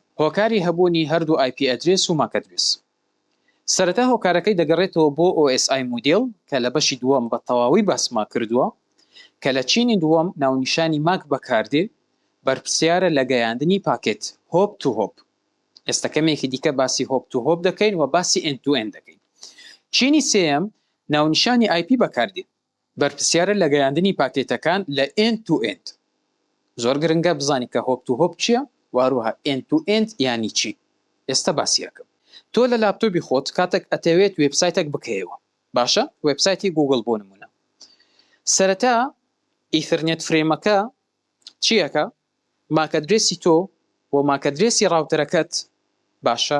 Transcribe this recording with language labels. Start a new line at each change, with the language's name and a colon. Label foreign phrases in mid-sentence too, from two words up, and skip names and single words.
Central Kurdish: هۆکاری هەبوونی هەردوو
English: IP address
Central Kurdish: و
English: MAC address.
Central Kurdish: سەرەتا هۆکارەکەی دەگەڕێتەوە بۆ
English: OSI model
Central Kurdish: کە لە بەشی دووەم بە تەواوی باسما کردووە، کە لە چینی دووەم ناونیشانی ماک بەکاردێ بەرپرسیارە لە گەیاندنی پاکێت
English: hop to hop.
Central Kurdish: ئێستا کەمێکی دیکە باسی
English: hop to hop
Central Kurdish: دەکەین و باسی
English: end to end
Central Kurdish: دەکەین. چینی سێم ناونیشانی IP بەکاردێ بەرپرسیارە لە گەیاندنی پاکێتەکان لە
English: end to end.
Central Kurdish: زۆر گرنگە بزانی کە
English: hop to hop
Central Kurdish: چییە و هەروەها
English: end to end
Central Kurdish: یانی چی. ئێستا باسی یەکەم. تۆ لە لاپتۆپی خۆت کاتێک ئەتەوێت وێبسایتێک بکەیەوە، باشە؟ وێبسایتی گوگل بۆ نمونە. سەرەتا
English: Ethernet frame
Central Kurdish: چیەکە؟
English: MAC address
Central Kurdish: تۆ و
English: MAC address
Central Kurdish: راوتەرەکەت، باشە؟